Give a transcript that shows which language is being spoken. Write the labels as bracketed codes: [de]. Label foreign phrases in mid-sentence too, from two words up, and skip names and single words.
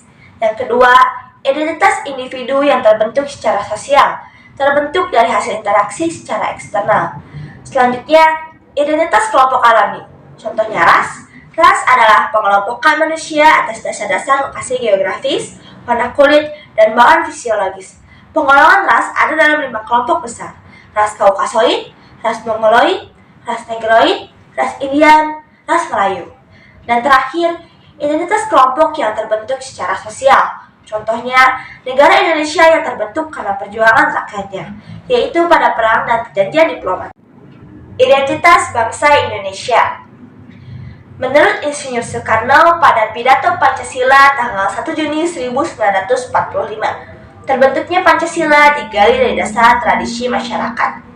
[id] Yang kedua, identitas individu yang terbentuk secara sosial, terbentuk dari hasil interaksi secara eksternal. Selanjutnya, identitas kelompok alami. Contohnya ras. Ras adalah pengelompokan manusia atas dasar-dasar lokasi geografis, warna kulit, dan bahan fisiologis. Penggolongan ras ada dalam 5 kelompok besar. Ras Kaukasoid, ras Mongoloid, ras Negroid, ras Indian, ras Melayu. Dan terakhir, identitas kelompok yang terbentuk secara sosial. Contohnya, negara Indonesia yang terbentuk karena perjuangan rakyatnya, yaitu pada perang dan perjanjian diplomat. Identitas bangsa Indonesia. Menurut Insinyur Soekarno pada pidato Pancasila tanggal 1 Juni 1945, terbentuknya Pancasila digali dari dasar tradisi masyarakat.